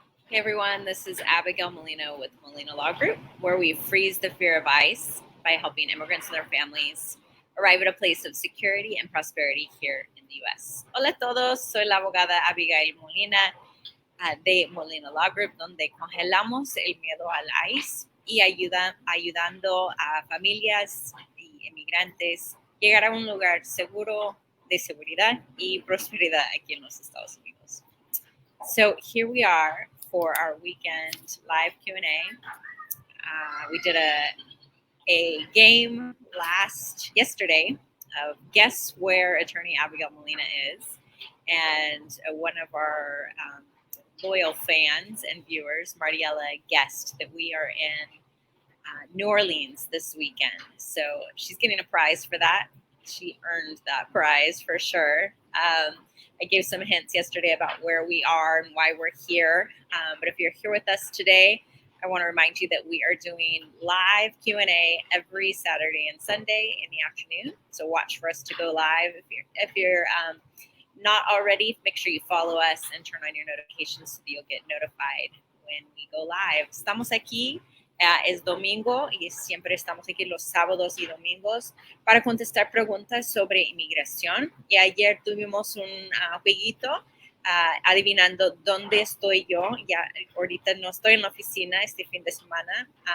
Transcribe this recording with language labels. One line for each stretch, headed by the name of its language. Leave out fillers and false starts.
English: Hey everyone, this is Abigail Molina with Molina Law Group, where we freeze the fear of ICE by helping immigrants and their families arrive at a place of security and prosperity here in the U.S.
Spanish: Hola a todos, soy la abogada Abigail Molina de Molina Law Group, donde congelamos el miedo al ICE y ayudando a familias y inmigrantes llegar a un lugar seguro de seguridad y prosperidad aquí en los Estados Unidos.
English: So here we are for our weekend live Q&A. We did a game yesterday of Guess Where Attorney Abigail Molina Is. And one of our loyal fans and viewers, Mariela, guessed that we are in New Orleans this weekend. So she's getting a prize for that. She earned that prize for sure. I gave some hints yesterday about where we are and why we're here. But if you're here with us today, I want to remind you that we are doing live Q&A every Saturday and Sunday in the afternoon. So watch for us to go live. If you're not already, make sure you follow us and turn on your notifications so that you'll get notified when we go live.
Spanish: Estamos aquí. Es domingo y siempre estamos aquí los sábados y domingos para contestar preguntas sobre inmigración. Y ayer tuvimos un jueguito adivinando dónde estoy yo. Ya ahorita no estoy en la oficina este fin de semana.